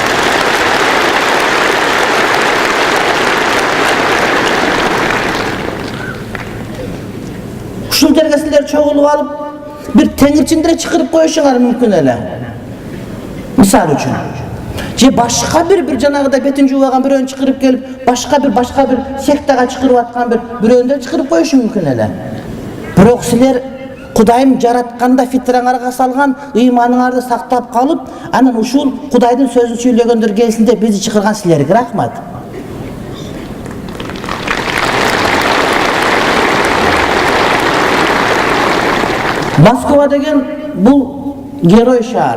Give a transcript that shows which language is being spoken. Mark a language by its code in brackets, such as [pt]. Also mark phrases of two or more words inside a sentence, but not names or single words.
[ky] Ушул жерге силер чогулуп алып, бир теңирчиндире чакырып коюшуңар мүмкүн эле. Мисалы үчүн. Же башка бир жанагыда бетин жуубаган бирөөнү чакырып келип, башка бир сектага чакырып аткан бирөөнү чакырып коюшу мүмкүн эле. Бирок силер Кудайым жаратканда фитраңарга салган, ыйманыңарды сактап калып, анан ушул Кудайдын сөзүн сүйлөгөндөр келсин деп бизди чакырган силерге рахмат. Moskva деген бул герой шаар.